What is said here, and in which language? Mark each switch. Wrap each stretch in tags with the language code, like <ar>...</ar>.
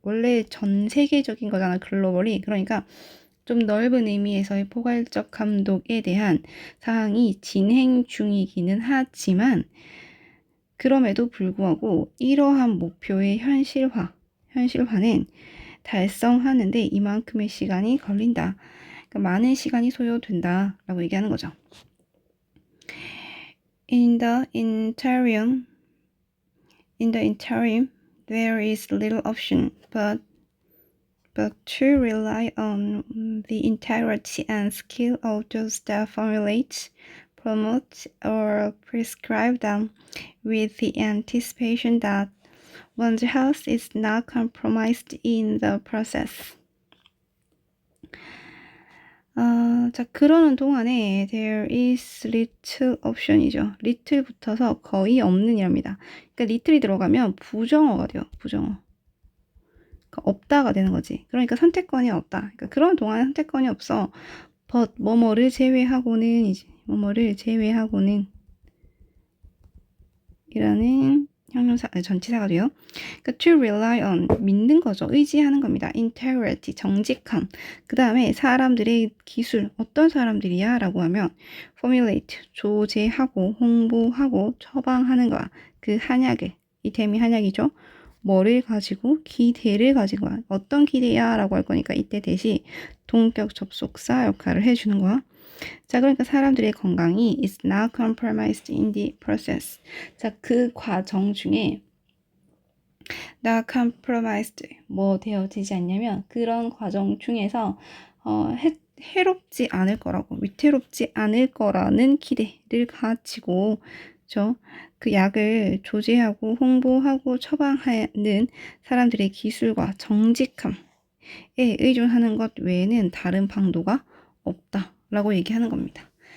<ko>원래 전 세계적인 거잖아, 글로벌이. 그러니까 좀 넓은 의미에서의 포괄적 감독에 대한 사항이 진행 중이기는 하지만, 그럼에도 불구하고 이러한 목표의 현실화는 달성하는데 이만큼의 시간이 걸린다. 그러니까 많은 시간이 소요된다 라고 얘기하는 거죠.</ko> <en>In the interim, there is little option but to rely on the integrity and skill of those that formulate, promote, or prescribe them, with the anticipation that one's health is not compromised in the process.</en> <ko>자, 그러는 동안에 there is little option 이죠. little 붙어서 거의 없는 이랍니다. 그러니까 little이 들어가면 부정어가 돼요. 부정어. 없다가 되는 거지. 그러니까 선택권이 없다. 그러니까 그런 동안에 선택권이 없어. but 뭐뭐를 제외하고는 이제 뭐뭐를 제외하고는 이라는 형용사 전치사가 돼요. 그러니까 to rely on 믿는 거죠. 의지하는 겁니다. integrity 정직함. 그 다음에 사람들의 기술 어떤 사람들이야 라고 하면 formulate 조제하고 홍보하고 처방하는 거야. 그 한약을 이템이 한약이죠. 뭐를 가지고 기대를 가지고 어떤 기대야 라고 할 거니까 이때 대신 동격 접속사 역할을 해주는 거야. 자, 그러니까 사람들의 건강이 is not compromised in the process. 자, 그 과정 중에 not compromised 뭐 되어지지 않냐면 그런 과정 중에서 해롭지 않을 거라고 위태롭지 않을 거라는 기대를 가지고 그 약을 조제하고 홍보하고 처방하는 사람들의 기술과 정직함에 의존하는 것 외에는 다른 방도가 없다 라고 얘기하는 겁니다.</ko>